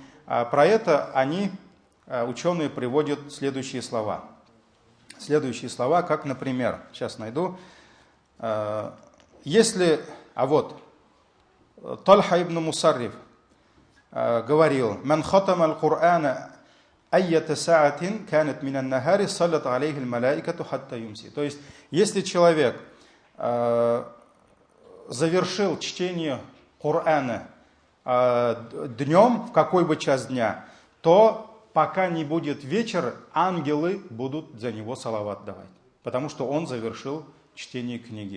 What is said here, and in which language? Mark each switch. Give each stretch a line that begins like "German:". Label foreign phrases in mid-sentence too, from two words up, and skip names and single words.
Russian: Про это ученые приводят следующие слова. Как, например, сейчас найду. Тальха ибн Мусарриф говорил:
Arabic: «من ختم القرآن أية ساعة كانت من النهار صلت عليه الملائكة حتى يمسي».
Russian: То есть, если человек завершил чтение Корана днем, в какой бы час дня, то пока не будет вечер, ангелы будут за него салават давать. Потому что он завершил чтение книги.